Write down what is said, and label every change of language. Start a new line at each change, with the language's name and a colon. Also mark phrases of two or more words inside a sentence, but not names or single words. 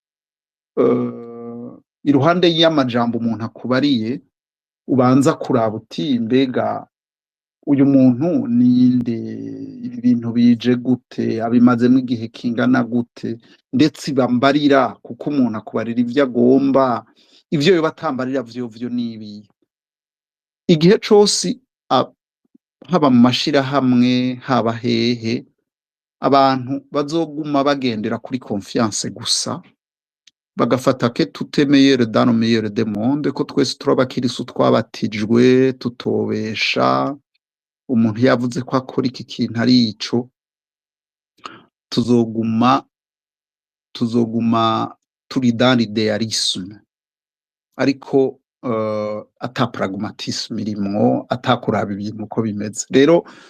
Rundi: iruhande y'amajambo umuntu akubariye ubanza kuraba uti mbega uyu muntu ninde, ibi bintu bije gute, abimazemo igihe kingana gute, ndetse bambarira kuko umuntu akubarira ivyo agomba, ivyo yoba atambarira vyovyo nibi. Igihe cose haba mu mashirahamwe haba hehe, abantu bazoguma bagendera kuri confiance gusa, bagafata ke
French: tout est meilleur dans le meilleur des mondes,
Rundi: ko twese turi abakirisu twabatijwe tutobesha. Umuntu yavuze ko akora iki kintu ari ico, tuzoguma turi
French: dans l'idéalisme,
Rundi: ariko ata pragmatisme irimwo, atakuraba ibintu uko bimeze.